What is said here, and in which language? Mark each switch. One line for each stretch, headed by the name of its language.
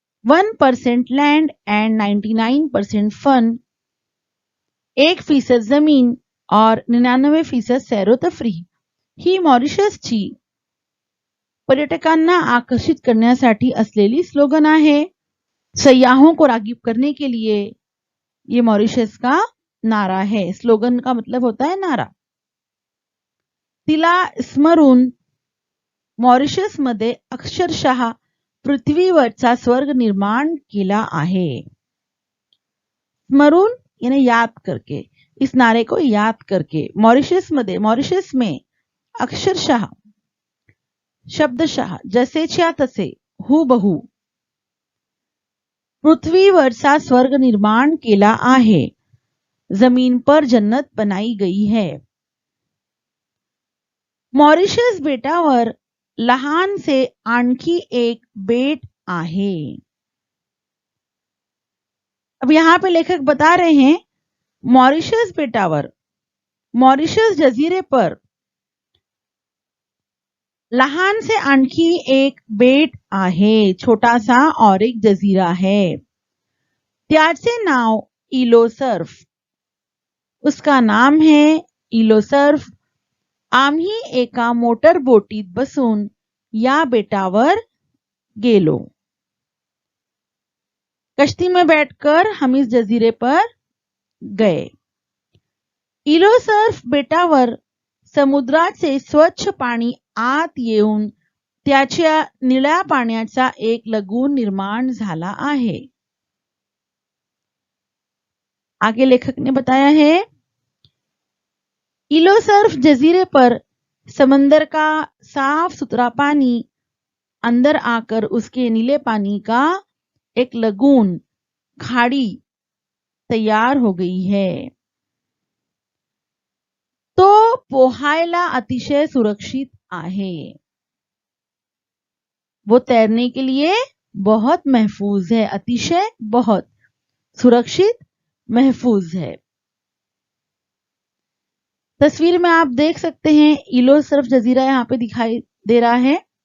Marathi: 1%
English: land and 99% fun
Marathi: 1% जमीन और 99% सैरोतफरी ही मॉरिशसची पर्यटकांना आकर्षित करण्यासाठी असलेली स्लोगन आहे।
Hindi: सयाहों को राग़िब करने के लिए ये मॉरिशस का नारा है। स्लोगन का मतलब होता है नारा।
Marathi: तिला स्मरून मॉरिशस मध्ये अक्षरशः पृथ्वीवरचा स्वर्ग निर्माण केला आहे।
Hindi: स्मरून यानी याद करके, इस नारे को याद करके मॉरिशस में अक्षरशः शब्दशः
Marathi: जसेच्या तसे
Hindi: हूबहू
Marathi: पृथ्वीवरचा स्वर्ग निर्माण केला आहे।
Hindi: जमीन पर जन्नत बनाई गई है।
Marathi: मॉरिशस बेटावर लहान से आणखी एक बेट आहे।
Hindi: अब यहां पे लेखक बता रहे हैं
Marathi: मॉरिशस बेटावर,
Hindi: मॉरिशस जजीरे पर
Marathi: लहान से आणखी एक बेट आहे,
Hindi: छोटा सा और एक जजीरा है।
Marathi: त्याचे नाव इलोसर्फ,
Hindi: उसका नाम है इलोसर्फ।
Marathi: आम्ही एका मोटर बोटीत बसून या बेटावर गेलो।
Hindi: कश्ती में बैठकर हम इस जजीरे पर गए।
Marathi: इलोसर्फ बेटावर समुद्राचे स्वच्छ पाणी आत येऊन त्याच्या निळ्या पाण्याचा एक लगून निर्माण झाला आहे।
Hindi: आगे लेखक ने बताया है इलोसर्फ जजीरे पर समंदर का साफ सुथरा पानी अंदर आकर उसके नीले पानी का एक लगून खाड़ी तैयार हो गई है।
Marathi: तो पोहायला अतिशय सुरक्षित आहे।
Hindi: वो तैरने के लिए बहुत महफूज है। अतिशय बहुत सुरक्षित महफूज है। तस्वीर में आप देख सकते हैं इलोसर्फ जजीरा यहाँ पे दिखाई दे रहा है।